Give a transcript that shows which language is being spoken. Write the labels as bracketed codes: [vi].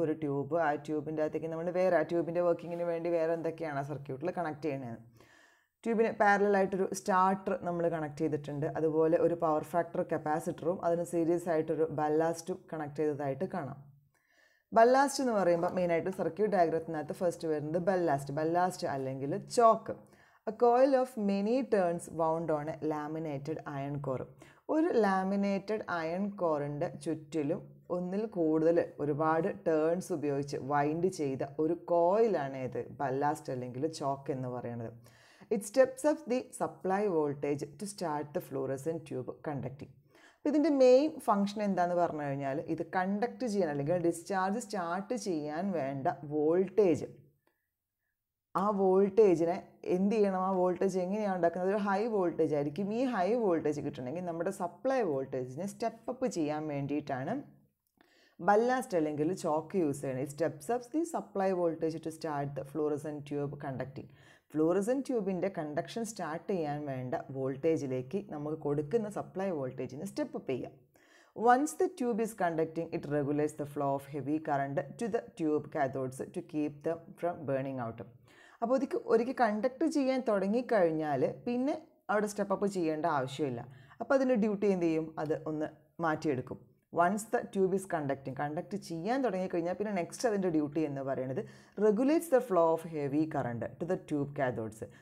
[ml] ഒരു ട്യൂബ്, ആ ട്യൂബിൻ്റെ അകത്തേക്ക് നമ്മൾ ആ ട്യൂബിൻ്റെ വർക്കിങ്ങിന് വേണ്ടി വേറെ എന്തൊക്കെയാണ് ആ സർക്യൂട്ടിൽ കണക്ട് ചെയ്യുന്നത്? ട്യൂബിന് പാരലായിട്ടൊരു സ്റ്റാർട്ടർ നമ്മൾ കണക്ട് ചെയ്തിട്ടുണ്ട്. അതുപോലെ ഒരു പവർ ഫാക്ടർ കപ്പാസിറ്ററും അതിന് സീരീസ് ആയിട്ടൊരു ബല്ലാസ്റ്റും കണക്ട് ചെയ്തതായിട്ട് കാണാം. ബല്ലാസ്റ്റ് എന്ന് പറയുമ്പോൾ മെയിനായിട്ട് സർക്യൂട്ട് ഡയഗ്രത്തിനകത്ത് ഫസ്റ്റ് വരുന്നത് ബല്ലാസ്റ്റ് അല്ലെങ്കിൽ chalk. [en] A coil of many turns wound on a laminated iron core. [ml] ഒരു ലാമിനേറ്റഡ് അയൺ കോറിൻ്റെ ചുറ്റിലും ഒന്നിൽ കൂടുതൽ ഒരുപാട് ടേൺസ് ഉപയോഗിച്ച് വൈൻഡ് ചെയ്ത ഒരു കോയിലാണ് ഇത് ബല്ലാസ്റ്റ് അല്ലെങ്കിൽ ചോക്ക് എന്ന് പറയുന്നത്. [en] It steps up the supply voltage to start the fluorescent tube conducting. [ml] അപ്പോൾ ഇതിൻ്റെ മെയിൻ ഫംഗ്ഷൻ എന്താണെന്ന് പറഞ്ഞു കഴിഞ്ഞാൽ, ഇത് കണ്ടക്ട് ചെയ്യാൻ അല്ലെങ്കിൽ ഡിസ്ചാർജ് സ്റ്റാർട്ട് ചെയ്യാൻ വേണ്ട വോൾട്ടേജ്, ആ വോൾട്ടേജിനെ എന്ത് ചെയ്യണം, ആ വോൾട്ടേജ് എങ്ങനെയാണ് ഉണ്ടാക്കുന്നത്? ഒരു ഹൈ വോൾട്ടേജ് ആയിരിക്കും. ഈ ഹൈ വോൾട്ടേജ് കിട്ടണമെങ്കിൽ നമ്മുടെ സപ്ലൈ വോൾട്ടേജിനെ സ്റ്റെപ്പ് അപ്പ് ചെയ്യാൻ വേണ്ടിയിട്ടാണ് ബല്ലാസ്റ്റ് അല്ലെങ്കിൽ ചോക്ക് യൂസ് ചെയ്യുന്നത്. [en] Steps up the supply voltage to start the fluorescent tube conducting. [ml] Fluorescent ട്യൂബിൻ്റെ conduction start ചെയ്യാൻ വേണ്ട വോൾട്ടേജിലേക്ക് നമുക്ക് കൊടുക്കുന്ന സപ്ലൈ വോൾട്ടേജിനെ സ്റ്റെപ്പ് അപ്പ് ചെയ്യാം. [en] Once the tube is conducting, it regulates the flow of heavy current to the tube cathodes to keep them from burning out. [ml] അപ്പോൾ ഒരിക്കൽ conduct ചെയ്യാൻ തുടങ്ങിക്കഴിഞ്ഞാൽ പിന്നെ അവിടെ സ്റ്റെപ്പ് അപ്പ് ചെയ്യേണ്ട ആവശ്യമില്ല. അപ്പോൾ അതിൻ്റെ ഡ്യൂട്ടി എന്ത് ചെയ്യും, അത് ഒന്ന് മാറ്റിയെടുക്കും. [en] once the tube is [ml] conduct ചെയ്യാൻ തുടങ്ങിക്കഴിഞ്ഞാൽ പിന്നെ നെക്സ്റ്റ് അതിൻ്റെ ഡ്യൂട്ടി എന്ന് പറയുന്നത് [en] Regulates the flow of heavy current to the tube cathodes.